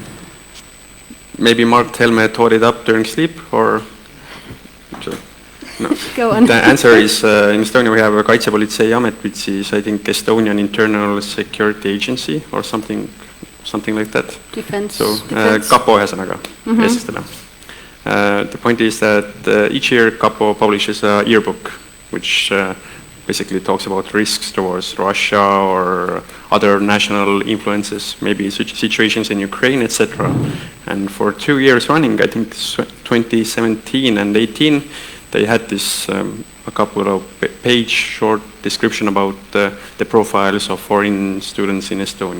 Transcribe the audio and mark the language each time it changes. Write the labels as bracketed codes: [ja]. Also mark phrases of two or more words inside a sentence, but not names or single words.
[en] Maybe Mark Helme tore it up during sleep, or? No. Go on. The answer is in Estonia we have a Kaitsepolitseiamet, which is I think Estonian Internal Security Agency or something like that. Defense. [et] So kapo ühesõnaga eestlastele. [en] The point is that each year kapo publishes a yearbook which basically talks about risks towards Russia or other national influences, maybe situations in Ukraine, etc. And for 2 years running, I think 2017 and 18, they had this a couple of page short description about the profiles of foreign students in Estonia.